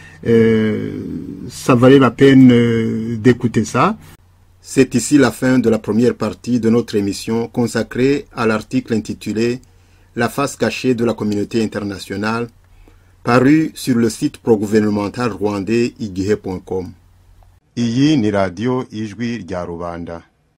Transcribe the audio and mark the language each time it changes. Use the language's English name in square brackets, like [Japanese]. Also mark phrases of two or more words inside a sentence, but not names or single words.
[French] Ça valait la peine d'écouter ça. C'est ici la fin de la première partie de notre émission consacrée à l'article intitulé « La face cachée de la communauté internationale » paru sur le site progouvernemental rwandais igihe.com. [Kinyarwanda] Iyi ni radio Ijwi rya Rubanda.